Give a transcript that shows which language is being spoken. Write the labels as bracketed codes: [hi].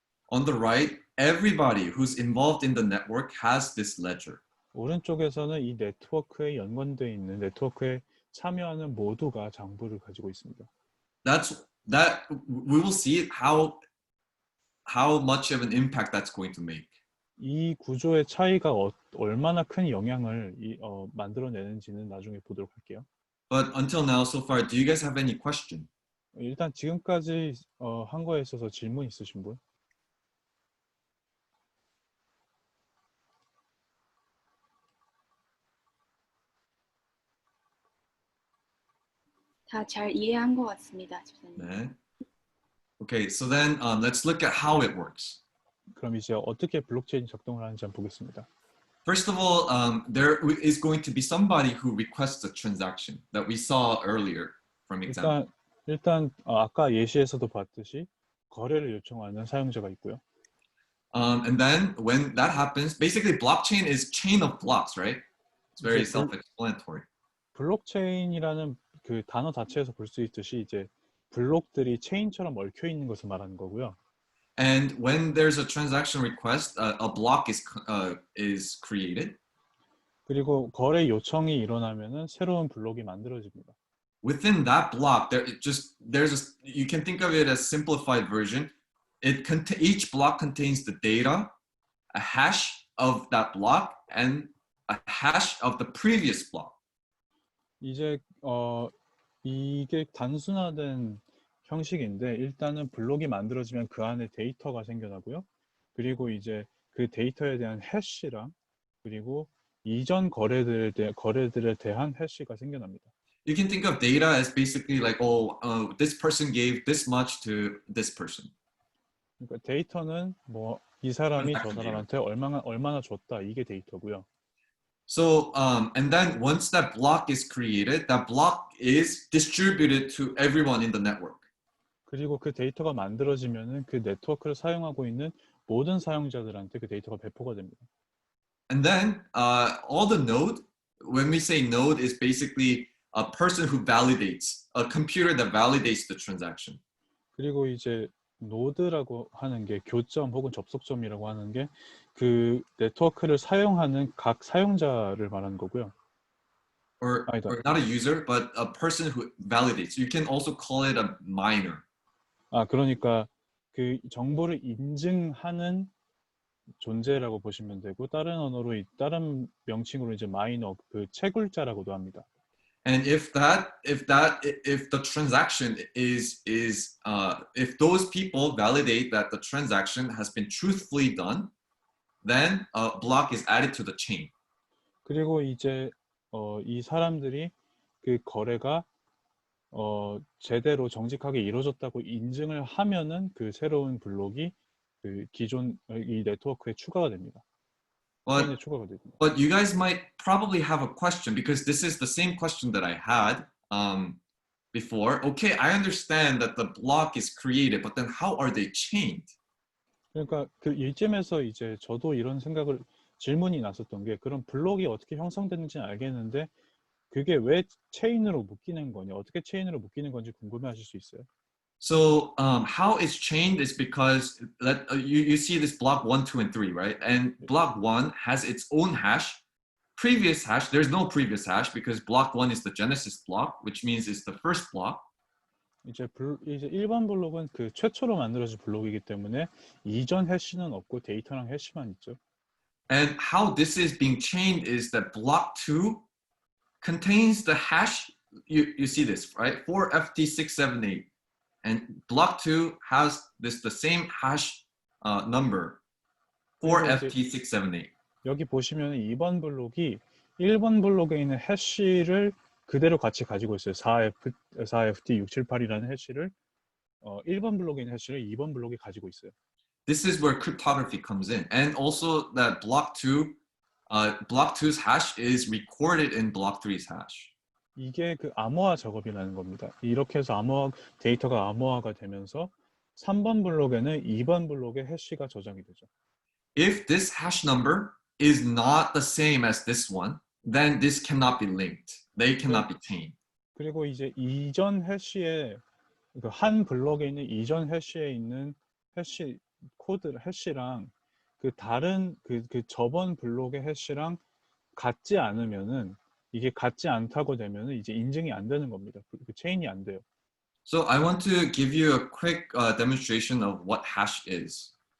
[en] On the right, everybody who's involved in the network has this ledger. [ko] 오른쪽에서는 이 네트워크에 연관되어 있는 네트워크에 참여하는 모두가 장부를 가지고 있습니다. [en] That we will see how much of an impact that's going to make. [ko] 이 구조의 차이가 얼마나 큰 영향을 만들어내는지는 나중에 보도록 할게요. [en] But until now, so far, do you guys have any question? [ko] 일단 지금까지 한 거에 있어서 질문 있으신 분? 다 잘 이해한 것 같습니다, 집사님. 네. [en] Okay, so then let's look at how it works. [ko] 그럼 이제 어떻게 블록체인 작동을 하는지 한번 보겠습니다. [en] First of all, there is going to be somebody who requests a transaction that we saw earlier from example. [ko] 일단 아까 예시에서도 봤듯이 거래를 요청하는 사용자가 있고요. [en] And then when that happens, basically blockchain is chain of blocks, right? It's very self-explanatory. [ko] 블록체인이라는 그 단어 자체에서 볼 수 있듯이 이제 블록들이 체인처럼 얽혀 있는 것을 말하는 거고요. [en] And when there's a transaction request, a block is created. [ko] 그리고 거래 요청이 일어나면은 새로운 블록이 만들어집니다. [en] Within that block, you can think of it as simplified version. Each block contains the data, a hash of that block, and a hash of the previous block. [ko] 이제 이게 단순화된 형식인데 일단은 블록이 만들어지면 그 안에 데이터가 생겨나고요. 그리고 이제 그 데이터에 대한 해시랑 그리고 이전 거래들에 대한 해시가 생겨납니다. [en] You can think of data as basically like, this person gave this much to this person. [ko] 그러니까 데이터는 뭐 이 사람이 저 사람한테 얼마나 줬다 이게 데이터고요. [en] So, and then once that block is created, that block is distributed to everyone in the network. [ko] 그리고 그 데이터가 만들어지면은 그 네트워크를 사용하고 있는 모든 사용자들한테 그 데이터가 배포가 됩니다. [en] And then all the node, when we say node, is basically a person who validates, a computer that validates the transaction. [ko] 그리고 이제 노드라고 하는 게 교점 혹은 접속점이라고 하는 게 그 네트워크를 사용하는 각 사용자를 말하는 거고요. [en] Or not a user, but a person who validates. You can also call it a miner. [ko] 그러니까 그 정보를 인증하는 존재라고 보시면 되고 다른 명칭으로 이제 마이너 그 채굴자라고도 합니다. [en] And if the transaction if those people validate that the transaction has been truthfully done, then a block is added to the chain. [ko] 그리고 이제 이 사람들이 그 거래가 제대로 정직하게 이루어졌다고 인증을 하면은 그 새로운 블록이 그 기존 이 네트워크에 추가가 됩니다. [en] But you guys might probably have a question because this is the same question that I had before. Okay, I understand that the block is created, but then how are they chained? [ko] 그러니까 그 이쯤에서 이제 저도 이런 질문이 났었던 게 그럼 블록이 어떻게 형성되는지는 알겠는데 그게 왜 체인으로 묶이는 거냐, 어떻게 체인으로 묶이는 건지 궁금해하실 수 있어요. [en] So how it's chained is because you see this block 1, 2, and 3, right? And block 1 has its own hash. Previous hash, there's no previous hash because block 1 is the genesis block, which means it's the first block. [ko] 이제 1번 블록은 그 최초로 만들어진 블록이기 때문에 이전 해시는 없고 데이터랑 해시만 있죠. [en] And how this is being chained is that block 2 contains the hash. You see this, right? 4FT678. And block 2 has the same hash number, 4FT678. [ko] 여기 보시면 2번 블록이 1번 블록에 있는 해시를 그대로 같이 가지고 있어요. 4FT678이라는 해시를 1번 블록에 있는 해시를 2번 블록이 가지고 있어요. [en] This is where cryptography comes in. And also that block 2's hash is recorded in block 3's hash. [ko] 이게 그 암호화 작업이라는 겁니다. 이렇게 해서 데이터가 암호화가 되면서 3번 블록에는 2번 블록의 해시가 저장이 되죠. [en] If this hash number is not the same as this one, then this cannot be linked. They cannot be chained. [ko] 그리고 이제 이전 해시에 그 한 블록에 있는 이전 해시에 있는 해시 코드 해시랑 그 다른 그 저번 블록의 해시랑 같지 않으면은 이게 같지 않다고 되면은 이제 인증이 안 되는 겁니다. 그 체인이 안 돼요. [en] So I want to give you a quick demonstration of what hash is.